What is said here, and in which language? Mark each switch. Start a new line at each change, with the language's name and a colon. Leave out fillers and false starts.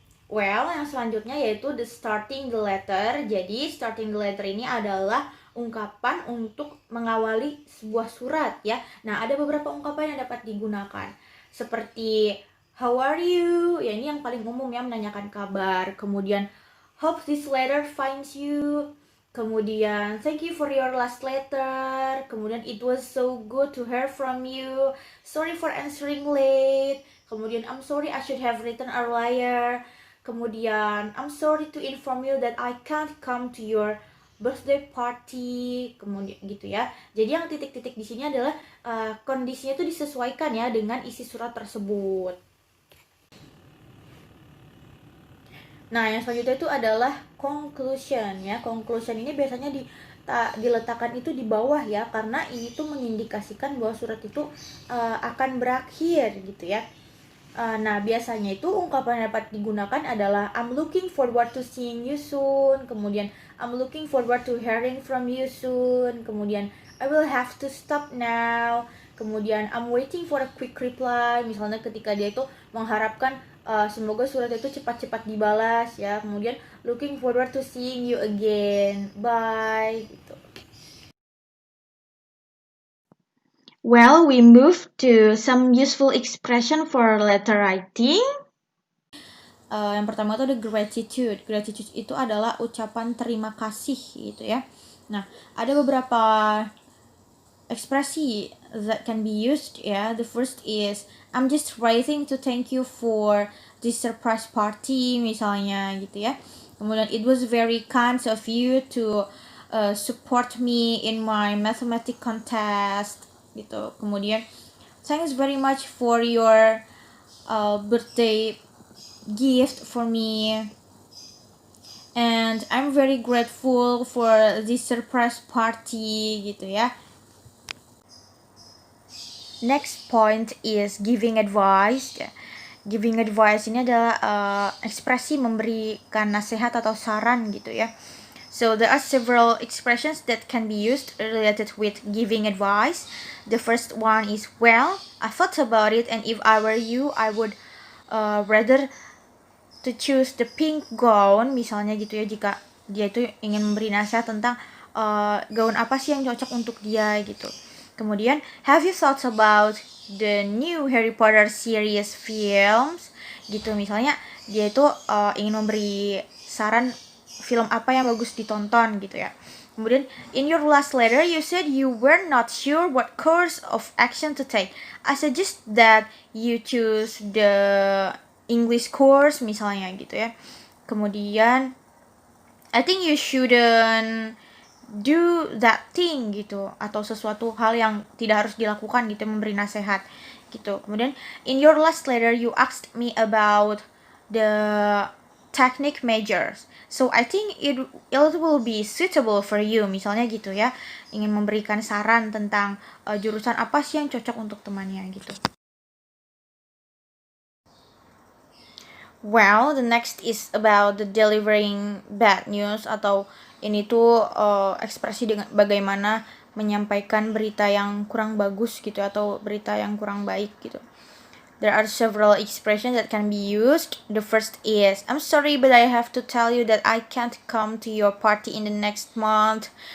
Indonesian: Well, yang selanjutnya yaitu
English: the starting the letter.
Indonesian: Jadi starting the letter ini adalah ungkapan untuk mengawali sebuah surat ya. Nah, ada beberapa ungkapan yang dapat digunakan. Seperti
English: how are you?
Indonesian: Ya, ini yang paling umum ya, menanyakan kabar.
English: Kemudian hope this letter finds you. Kemudian thank you for your last letter. Kemudian it was so good to hear from you. Sorry for answering late. Kemudian I'm sorry I should have written earlier. Kemudian I'm sorry to inform you that I can't come to your birthday party.
Indonesian: Kemudian gitu ya. Jadi yang titik-titik di sini adalah kondisinya itu disesuaikan ya dengan isi surat tersebut. Nah, yang selanjutnya itu adalah conclusion ya. Conclusion ini biasanya diletakkan itu di bawah ya, karena ini tuh mengindikasikan bahwa surat itu akan berakhir gitu ya. Nah, biasanya itu ungkapan yang dapat digunakan adalah
English: I'm looking forward to seeing you soon. Kemudian I'm looking forward to hearing from you soon. Kemudian I will have to stop now. Kemudian I'm waiting for a quick reply.
Indonesian: Misalnya ketika dia itu mengharapkan semoga surat itu cepat-cepat dibalas ya.
English: Kemudian looking forward to seeing you again. Bye gitu. Well, we move to some useful expression for letter writing.
Indonesian: Yang pertama itu ada gratitude. Gratitude itu adalah ucapan terima kasih gitu ya. Nah, ada beberapa ekspresi
English: that can be used
Indonesian: ya.
English: The first is I'm just writing to thank you for this surprise party
Indonesian: misalnya gitu ya.
English: Kemudian it was very kind of you to support me in my mathematics contest gitu. Kemudian thanks very much for your birthday gift for me, and I'm very grateful for this surprise party
Indonesian: gitu ya.
English: Next point is giving advice.
Indonesian: Giving advice ini adalah ekspresi memberikan nasihat atau saran gitu ya.
English: So there are several expressions that can be used related with giving advice. The first one is, well, I thought about it, and if I were you, I would rather to choose the pink gown,
Indonesian: misalnya gitu ya, jika dia itu ingin memberi nasihat tentang gaun apa sih yang cocok untuk dia gitu.
English: Kemudian, have you thought about the new Harry Potter series films?
Indonesian: Gitu, misalnya dia itu ingin memberi saran film apa yang bagus ditonton gitu ya.
English: Kemudian, in your last letter, you said you were not sure what course of action to take. I suggest that you choose the English course
Indonesian: misalnya gitu ya. Kemudian,
English: I think you shouldn't do that thing
Indonesian: gitu, atau sesuatu hal yang tidak harus dilakukan gitu, memberi nasihat gitu.
English: Kemudian in your last letter you asked me about the technique measures, so I think it will be suitable for you,
Indonesian: misalnya gitu ya, ingin memberikan saran tentang jurusan apa sih yang cocok untuk temannya gitu.
English: Well, the next is about the delivering bad news,
Indonesian: atau ini tuh ekspresi dengan bagaimana menyampaikan berita yang kurang bagus gitu, atau berita yang kurang baik gitu.
English: There are several expressions that can be used. The first is, I'm sorry but I have to tell you that I can't come to your party in the next month.